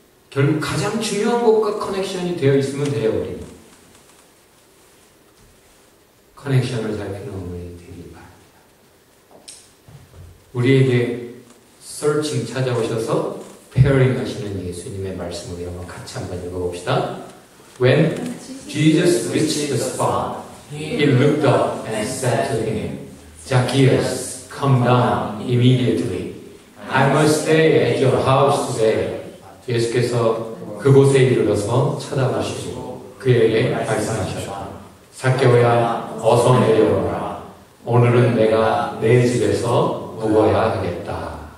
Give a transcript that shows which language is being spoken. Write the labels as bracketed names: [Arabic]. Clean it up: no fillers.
[Korean] 결국 가장 중요한 것과 커넥션이 되어 있으면 돼요, 우리. 커넥션을 살피는 우리 되기 바랍니다. 우리에게 searching 찾아오셔서 pairing 하시는 예수님의 말씀을 한번 같이 한번 읽어봅시다. [English] When Jesus reached the spot, he looked up and said to him, Zacchaeus, come down immediately. I must stay at your house today. [Korean] 예수께서 그곳에 이르러서 쳐다보시고 그에게 말씀하셨다. zacchaeus야, 어서 내려오라. 오늘은 내가 내 집에서 묵어야 하겠다.